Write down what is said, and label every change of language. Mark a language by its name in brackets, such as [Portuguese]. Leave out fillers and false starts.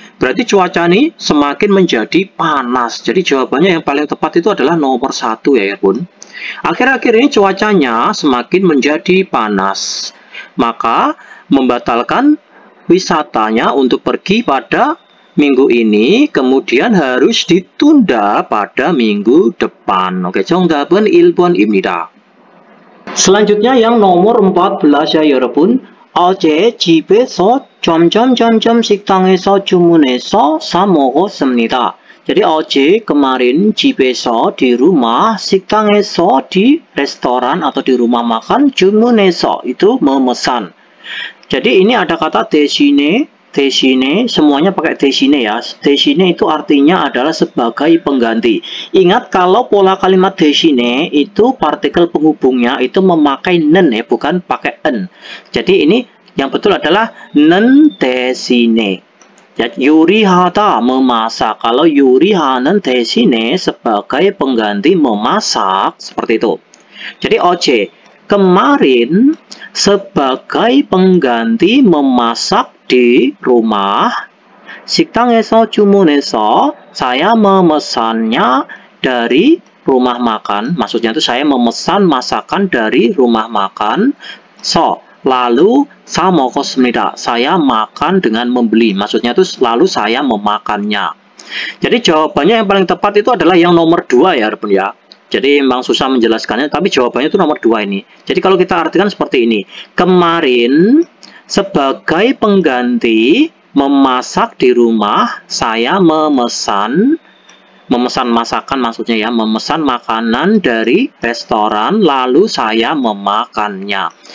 [Indonesian] Berarti cuaca ini semakin menjadi panas. Jadi jawabannya yang paling tepat itu adalah nomor 1 ya Bun. Akhir-akhir ini cuacanya semakin menjadi panas. Maka membatalkan wisatanya untuk pergi pada minggu ini kemudian harus ditunda pada minggu depan. [English] Oke, [Korean] 정답은 1번입니다. [Indonesian] Selanjutnya yang nomor 14 ya [Korean] 여러분. 어제 집에서 점점점점 식당에서 주문해서 사 먹었습니다. [Indonesian] Jadi 어제 kemarin 집에서 di rumah, 식당에서 di restoran atau di rumah makan, 주문해서 itu memesan. Jadi ini ada kata desine, semuanya pakai desine ya. Desine itu artinya adalah sebagai pengganti. Ingat kalau pola kalimat desine itu partikel penghubungnya itu memakai nen ya, bukan pakai en. Jadi ini yang betul adalah nen desine. Jadi 요리하다 memasak. Kalau 요리하는 대신에 sebagai pengganti memasak seperti itu. Jadi 어제 kemarin sebagai pengganti memasak di rumah. [Korean] 식당에서 주문해서 [Indonesian] saya memesannya dari rumah makan. Maksudnya itu saya memesan masakan dari rumah makan. Lalu [Korean] 사 먹었습니다. [Indonesian] Saya makan dengan membeli. Maksudnya itu lalu saya memakannya. Jadi jawabannya yang paling tepat itu adalah yang nomor 2 ya, Bun ya. Jadi memang susah menjelaskannya, tapi jawabannya itu nomor 2 ini. Jadi kalau kita artikan seperti ini. Kemarin sebagai pengganti memasak di rumah, saya memesan masakan maksudnya ya, memesan makanan dari restoran lalu saya memakannya.